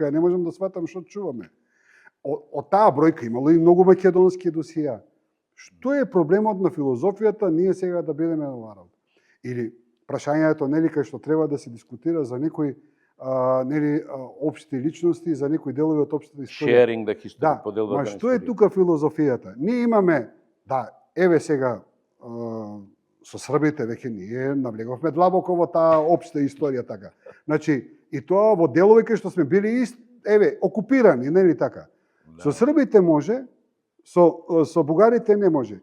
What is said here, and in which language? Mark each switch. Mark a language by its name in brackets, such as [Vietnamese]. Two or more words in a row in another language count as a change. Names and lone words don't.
[Macedonian] Ја не можам да сватам што чуваме. Од таа бројка имало и многу македонски досија. Што е проблемот на филозофијата ние сега да бидеме на оваа работа? Или прашањето, нели, кај што треба да се дискутира за некои нели општи личности, за некои делови од општата историја. [English] Sharing the history, [Macedonian] поделбата на историја. Што е историја. тука филозофијата? Ние имаме, еве сега со србите веќе ние навлеговме длабоко во таа општа историја така. Значи, и тоа во делови кај што сме били окупирани, нели така? Со србите може, со бугарите не може.